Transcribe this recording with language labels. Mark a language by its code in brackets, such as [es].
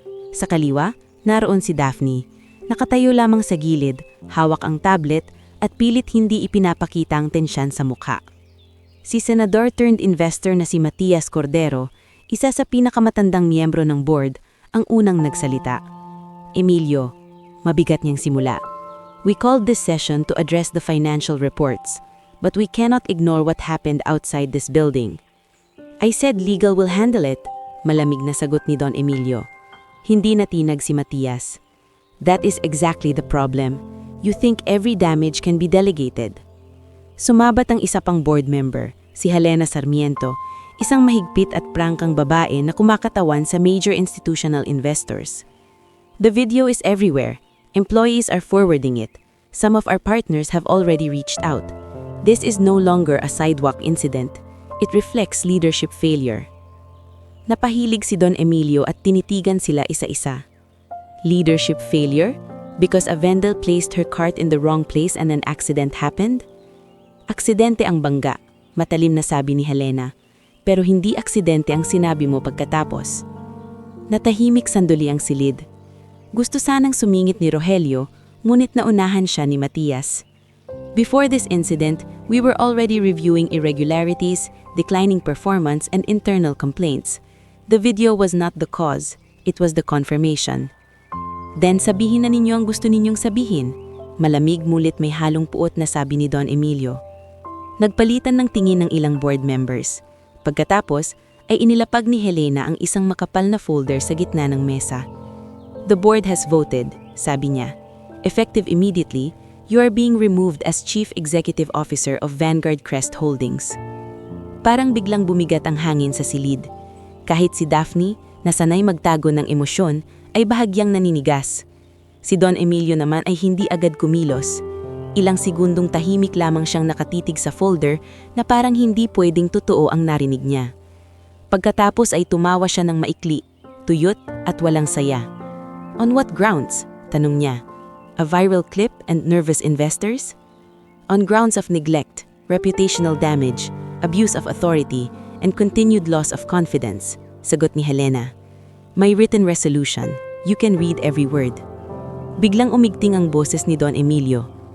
[tl] Sa kaliwa, naroon si Daphne, nakatayo lamang sa gilid, hawak ang tablet at pilit hindi ipinapakita ang tensyan sa mukha. Si Senador turned investor na si Matias Cordero, isa sa pinakamatandang miyembro ng board, ang unang nagsalita. Emilio, mabigat niyang simula. [en] We called this session to address the financial reports, but we cannot ignore what happened outside this building. I said legal will handle it, [tl] malamig na sagot ni [en] Don Emilio. [tl] Hindi natinag si [en] Matias. That is exactly the problem. You think every damage can be delegated. [tl] Sumabat ang isa pang board member, si Helena Sarmiento, isang mahigpit at prangkang babae na kumakatawan sa major institutional investors. [en] The video is everywhere. Employees are forwarding it. Some of our partners have already reached out. This is no longer a sidewalk incident. It reflects leadership failure. [tl] Napahilig si Don Emilio at tinitigan sila isa-isa. [en] Leadership failure? Because a vendor placed her cart in the wrong place and an accident happened? [tl] Aksidente ang bangga, matalim na sabi ni Helena. Pero hindi aksidente ang sinabi mo pagkatapos. Natahimik sandali ang silid. Gusto sanang sumingit ni Rogelio, ngunit naunahan siya ni Matias. [en] Before this incident, we were already reviewing irregularities, declining performance, and internal complaints. The video was not the cause, it was the confirmation. [tl] Then sabihin na ninyo ang gusto ninyong sabihin. Malamig mulit may halong puot na sabi ni Don Emilio. Nagpalitan ng tingin ng ilang board members. Pagkatapos, ay inilapag ni Helena ang isang makapal na folder sa gitna ng mesa. [en] The board has voted, [tl] sabi niya. [en] Effective immediately, you are being removed as Chief Executive Officer of Vanguard Crest Holdings. [tl] Parang biglang bumigat ang hangin sa silid. Kahit si Daphne, na sanay magtago ng emosyon, ay bahagyang naninigas. Si Don Emilio naman ay hindi agad kumilos. Ilang segundong tahimik lamang siyang nakatitig sa folder na parang hindi pwedeng totoo ang narinig niya. Pagkatapos ay tumawa siya ng maikli, tuyot at walang saya. [en] On what grounds? [tl] Tanong niya. [en] A viral clip and nervous investors? On grounds of neglect, reputational damage, abuse of authority, and continued loss of confidence, [tl] sagot ni [en] Helena. [tl] May written resolution. [en] You can read every word. [tl] Biglang umigting ang boses ni Don Emilio.